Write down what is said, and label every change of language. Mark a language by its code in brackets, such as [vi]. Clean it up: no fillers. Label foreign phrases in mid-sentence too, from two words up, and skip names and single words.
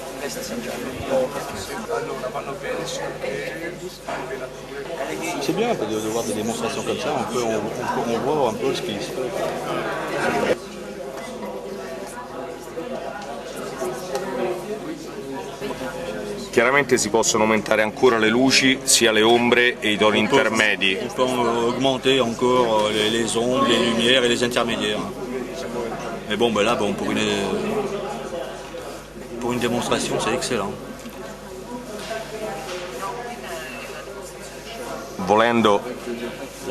[fr] C'est bien de voir des démonstrations comme ça, on voit un peu ce qui se fait. [it] Chiaramente si possono aumentare ancora le luci, sia le ombre e i toni intermedi. [fr] On peut augmenter encore les ombres, les lumières et les intermédiaires. Mais bon, ben là, bon, pour une démonstration, c'est excellent. [it] Volendo